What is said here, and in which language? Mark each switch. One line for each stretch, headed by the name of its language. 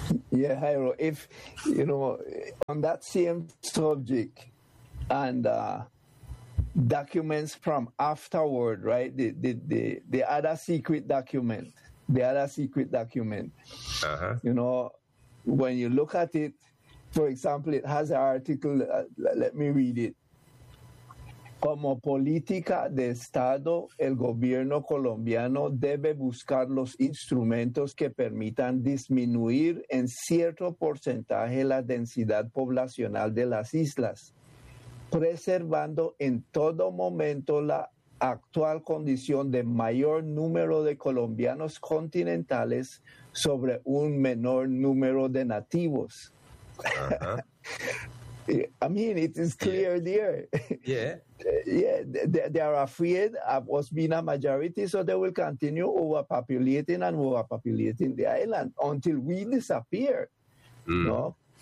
English: Yeah, Jairo, if, you know, on that same subject and documents from afterward, right, the other secret document, you know, when you look at it, for example, it has an article, let me read it.
Spanish: Como política de Estado, el gobierno colombiano debe buscar los instrumentos que permitan disminuir en cierto porcentaje la densidad poblacional de las islas, preservando en todo momento la actual condición de mayor número de colombianos continentales sobre un menor número de nativos.
English: I mean, it is clear there. Yeah. They are afraid of us being a majority, so they will continue overpopulating and overpopulating the island until we disappear. No?